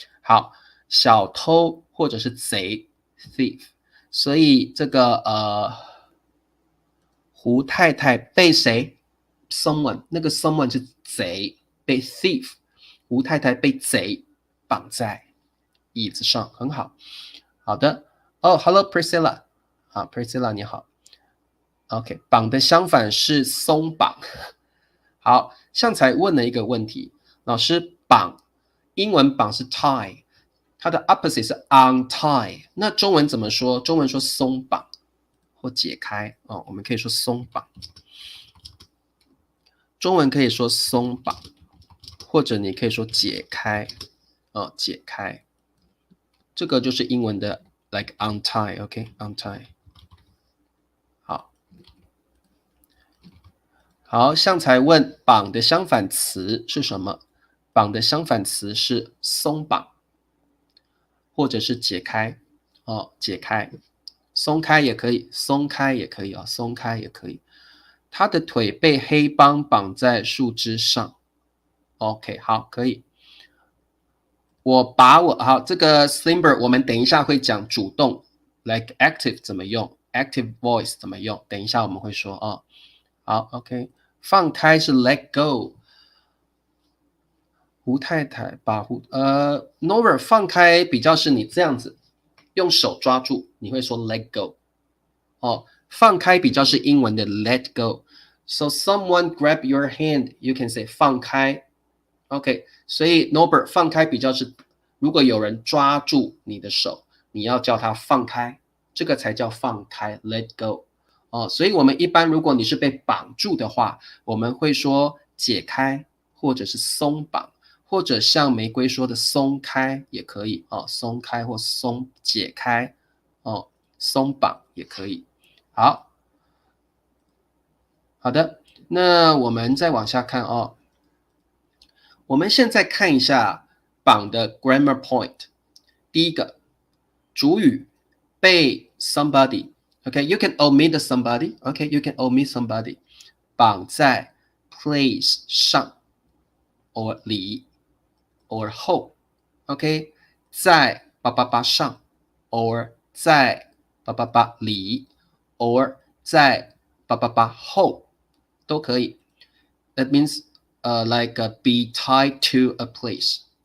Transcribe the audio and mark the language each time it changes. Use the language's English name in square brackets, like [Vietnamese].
[Chinese] 好，小偷或者是贼 thief。所以这个胡太太被谁 ？someone， 那个 someone 是贼，被 thief。胡太太被贼绑在椅子上，很好。好的，hello Priscilla， 好 Priscilla 你好。 OK， 绑的相反是松绑。好，像才问了一个问题，老师绑，英文绑是 tie， 它的 opposite 是 untie， 那中文怎么说？中文说松绑或解开哦，我们可以说松绑。中文可以说松绑，或者你可以说解开，解开。这个就是英文的 like untie，OK，untie。好，像才问绑的相反词是什么？绑的相反词是松绑，或者是解开哦，解开，松开也可以，松开也可以啊、松开也可以。他的腿被黑帮绑在树枝上。 OK， 好，可以。好，这个 Slimber 我们等一下会讲主动 ，like active 怎么用 ，active voice 怎么用，等一下我们会说哦。好 ，OK， 放开是 let go。胡太太把Nora 放开比较是你这样子用手抓住，你会说 let go。哦，放开比较是英文的 let go。 [English] So someone grab your hand, you can say 放开。 [Chinese] OK， 所以 Norbert 放开比较是，如果有人抓住你的手，你要叫他放开，这个才叫放开 let go。哦，所以我们一般如果你是被绑住的话，我们会说解开或者是松绑。或者像玫瑰说的松开也可以哦，松开或解开哦，松绑也可以。好，好的，那我们再往下看哦。我们现在看一下绑的 grammar point。第一个，主语被 [English] somebody，OK，you can omit somebody，OK，you can omit somebody，绑在 place 上 or 里。 [Chinese] or 后 ，OK， 在888上 or 在888里 or 在888后都可以。 [English] That means like be tied to a place。